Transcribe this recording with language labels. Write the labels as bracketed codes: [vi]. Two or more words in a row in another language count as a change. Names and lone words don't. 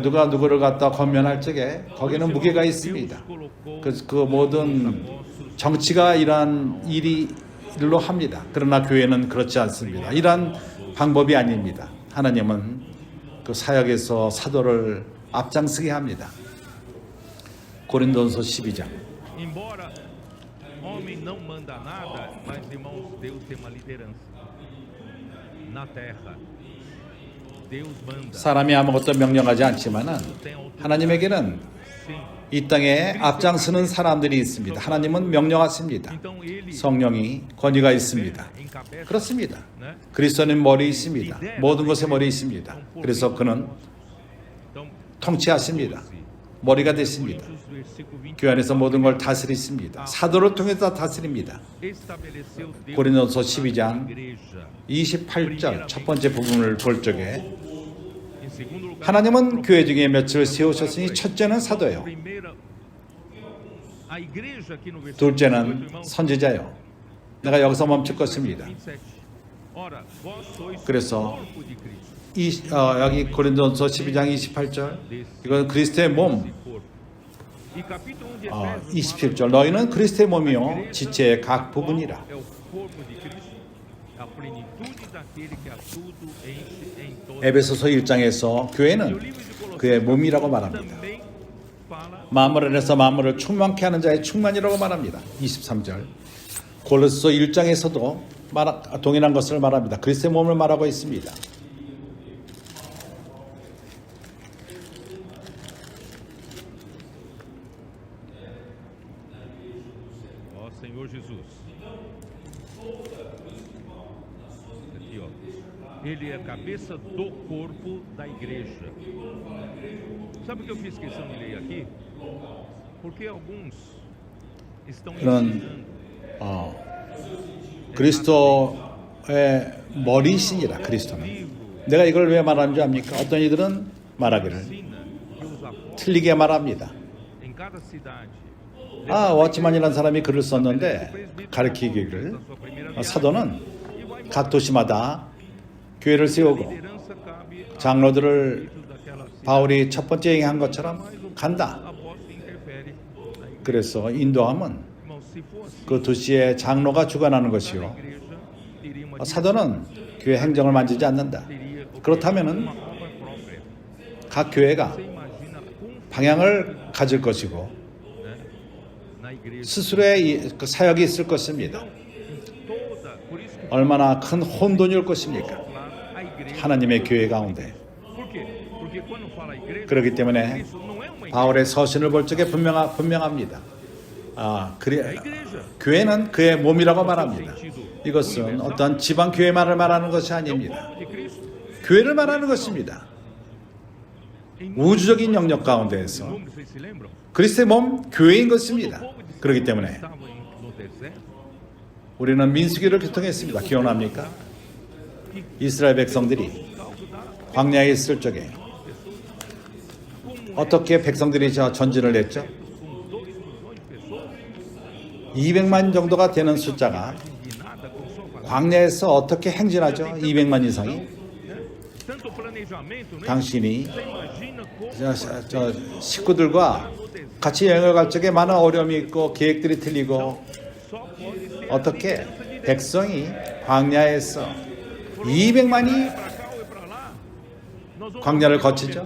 [ko] 누가 누구를 갖다 권면할 적에 거기는 무게가 있습니다. [pt] Deus colocou [ko] 그 모든 정치가 이러한 일로 합니다. 그러나 교회는 그렇지 않습니다. 이러한 방법이 아닙니다. 하나님은 그 사역에서 사도를 앞장서게 합니다. 고린도전서 12장. [pt] embora homem não manda nada, mas, irmãos, Deus tem uma liderança na terra. Deus manda. [ko] 사람이 아무것도 명령하지 않지만은 [pt] Tem autoridade. [ko] 하나님에게는 [pt] Sim. [ko] 이 땅에 앞장서는 사람들이 있습니다. 하나님은 명령하십니다. [pt] Então ele [ko] 성령이 권위가 있습니다. [pt] encabeça, [ko] 그렇습니다. [pt] né? [ko] 그리스도는 머리 있습니다. 모든 것에 머리 있습니다. 그래서 그는 [pt] Então, [ko] 통치하십니다. 머리가 되십니다. [pt] Coríntios, versículo 20, [ko] 교회 안에서 모든 걸 다스리십니다. 사도를 통해서 다스립니다. [pt] estabeleceu Deus [ko] 고린도전서 [pt] a [ko] 12장 [pt] igreja. [ko] 28절 첫 번째 부분을 볼 적에 [pt] Em segundo lugar, [ko] 하나님은 교회 중에 며칠을 세우셨으니 첫째는 사도요. [pt] primeira, a igreja aqui no versículo 18, [ko] 둘째는 [pt] irmãos, [ko] 선지자요. 내가 여기서 멈출 것입니다. [pt] 27. Ora, vós sois [ko] 그래서 [pt] o corpo de Cristo. [ko] 여기 고린도전서 12장 28절 이건 그리스도의 몸. [pt] Esse corpo. E capítulo 1 de Efésios [ko] 27절 너희는 그리스도의 몸이요 지체의 각 부분이라. [pt] é o corpo de Cristo, a plenitude daquele que a tudo enche em todo. [ko] 에베소서 1장에서 교회는 그의 몸이라고 말합니다. [pt] Também fala [ko] 만물 안에서 만물을 충만케 하는 자의 충만이라고 말합니다. 23절 골로새서 1장에서도 동일한 것을 말합니다. 그리스도의 몸을 말하고 있습니다. [pt] ó Senhor Jesus. Aqui, ó. Ele é a cabeça do corpo da igreja. Sabe o que eu fiz questão de ler aqui? Porque alguns estão [ko] 그런 [pt] ensinando [ko] 그리스도의 머리신이라 그리스도는. 내가 이걸 왜 말하는 줄 압니까? 어떤 이들은 말하기를 [pt] ensina que os apóstolos [ko] 틀리게 말합니다. [pt] em cada cidade [ko] 워치만이라는 사람이 글을 썼는데 가르치기를 사도는 각 도시마다 교회를 세우고 [pt] liderança cabe a [ko] 장로들을 [pt] daquela cidade. [ko] 바울이 첫 번째 행한 것처럼 간다. [pt] Apóstolo interfere na igreja. [ko] 그래서 인도함은 [pt] Irmão, se for assim, [ko] 그 도시의 장로가 주관하는 것이요. [pt] a igreja teria uma [ko] 사도는 교회 행정을 만지지 않는다. [pt] teria [ko] 그렇다면은 [pt] uma forma própria. [ko] 각 교회가 [pt] Você imagina como, [ko] 방향을 가질 것이고 [pt] né, na igreja. [ko] 스스로의 그 사역이 있을 것입니다. [pt] Toda, por isso que [ko] 얼마나 큰 혼돈이 올 것입니까? [pt] claro, a igreja. [ko] 하나님의 교회 가운데. [pt] Por quê? Porque quando fala igreja, [ko] 그렇기 때문에 [pt] Cristo não é uma igreja. [ko] 바울의 서신을 볼 적에 분명합니다. 교회는 그의 몸이라고 말합니다. 이것은 어떤 지방 교회만을 말하는 것이 아닙니다. [pt] De Cristo. [ko] 교회를 말하는 것입니다. 우주적인 영역 가운데에서 [pt] Número, vocês se lembram? [ko] 그리스도의 몸 교회인 것입니다. 그렇기 때문에 [pt] Estava no deserto. [ko] 우리는 민수기를 교통했습니다. 기억납니까? 이스라엘 백성들이 광야에 있을 적에 어떻게 백성들이 전진을 했죠? [pt] Com 2 milhões de pessoas. [ko] 200만 정도가 되는 숫자가 [pt] De nada, com só [ko] 광야에서 어떻게 행진하죠? 200만 이상이 당신이 저 식구들과 같이 여행을 갈 적에 많은 어려움이 있고 계획들이 틀리고 어떻게 백성이 광야에서 200만이 광야를 거치죠.